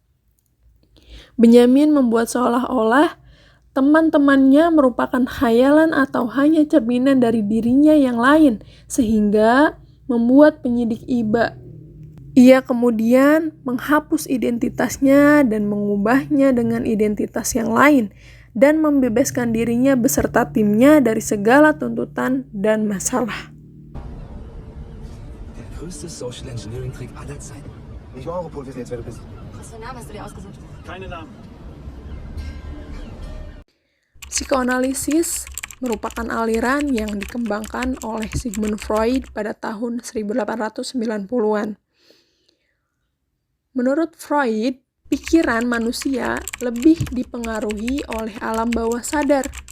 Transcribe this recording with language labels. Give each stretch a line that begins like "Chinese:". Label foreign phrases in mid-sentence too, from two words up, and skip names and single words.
Indonesian: Benjamin membuat seolah-olah teman-temannya merupakan khayalan atau hanya cerminan dari dirinya yang lain, sehingga membuat penyidik iba. Ia kemudian menghapus identitasnya dan mengubahnya dengan identitas yang lain, dan membebaskan dirinya beserta timnya dari segala tuntutan dan masalah.
German: Der größte
English: Social Engineering
German: Trick aller Zeiten. Nicht mal Europol wissen jetzt, wer du bist. Was für einen Namen hast du dir ausgesucht? Keine Namen.
Indonesian: Psikoanalisis merupakan aliran yang dikembangkan oleh Sigmund Freud pada tahun 1890-an. Menurut Freud, pikiran manusia lebih dipengaruhi oleh alam bawah sadar.